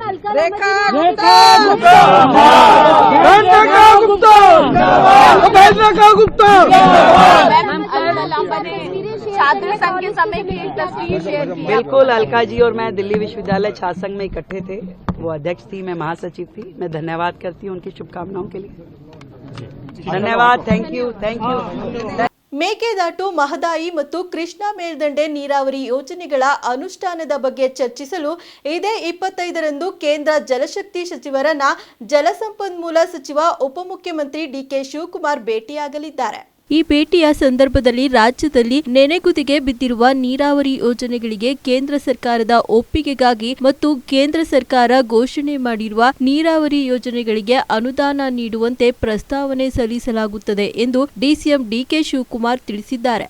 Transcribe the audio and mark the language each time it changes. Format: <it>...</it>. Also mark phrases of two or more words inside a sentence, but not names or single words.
<hi>छात्र संघ के समय भी एक तस्वीर शेयर की। बिल्कुल, अलका जी और मैं दिल्ली विश्वविद्यालय छात्र संघ में इकट्ठे थे। वो अध्यक्ष थी, मैं महासचिव थी। मैं धन्यवाद करती हूँ उनकी शुभकामनाओं के लिए। धन्यवाद,</hi> <en>thank you.</en> <kn>ಮೇಕೆದಾಟು, ಮಹದಾಯಿ ಮತ್ತು ಕೃಷ್ಣಾ ಮೇಲ್ದಂಡೆ ನೀರಾವರಿ ಯೋಜನೆಗಳ ಅನುಷ್ಠಾನದ ಬಗ್ಗೆ ಚರ್ಚಿಸಲು ಇದೇ 25ರಂದು ಕೇಂದ್ರ ಜಲಶಕ್ತಿ ಸಚಿವರನ್ನ ಜಲಸಂಪನ್ಮೂಲ ಸಚಿವ ಉಪಮುಖ್ಯಮಂತ್ರಿ ಡಿಕೆ ಶಿವಕುಮಾರ್ ಭೇಟಿಯಾಗಲಿದ್ದಾರೆ। ಈ ಭೇಟಿಯ ಸಂದರ್ಭದಲ್ಲಿ ರಾಜ್ಯದಲ್ಲಿ ನೆನೆಗುದಿಗೆ ಬಿದ್ದಿರುವ ನೀರಾವರಿ ಯೋಜನೆಗಳಿಗೆ ಕೇಂದ್ರ ಸರ್ಕಾರದ ಒಪ್ಪಿಗೆಗಾಗಿ ಮತ್ತು ಕೇಂದ್ರ ಸರ್ಕಾರ ಘೋಷಣೆ ಮಾಡಿರುವ ನೀರಾವರಿ ಯೋಜನೆಗಳಿಗೆ ಅನುದಾನ ನೀಡುವಂತೆ ಪ್ರಸ್ತಾವನೆ ಸಲ್ಲಿಸಲಾಗುತ್ತದೆ ಎಂದು ಡಿಸಿಎಂ ಡಿಕೆ ಶಿವಕುಮಾರ್ ತಿಳಿಸಿದ್ದಾರೆ।</kn>